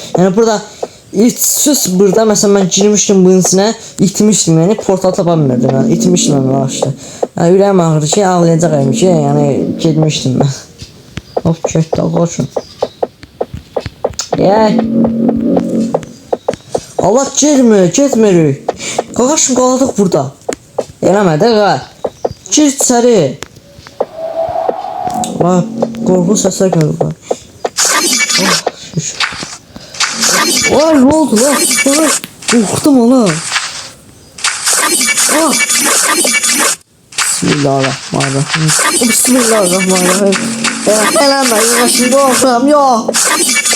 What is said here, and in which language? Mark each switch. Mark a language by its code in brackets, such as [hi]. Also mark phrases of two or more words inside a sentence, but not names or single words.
[tr] Yani burada sus burada mesela ben girmiştim bunun içine itmiştim yani portal tapamıyordum yani itmiştim ben başta. Yani yüreğim ağrıdı ki ağlayacağım ki yani gitmiştim ben. Hop kötü koşun. Gel. Allah gitmiyor. [az] Qaqaşım qaldıq burada. Eləmə də qal. Gir içəri. Vay qorxu səslər gəlir. [tr] Vay ne oldu lan? Korktum oğlum. Bismillahirrahmanirrahim. Ben hemen başımda olsam ya.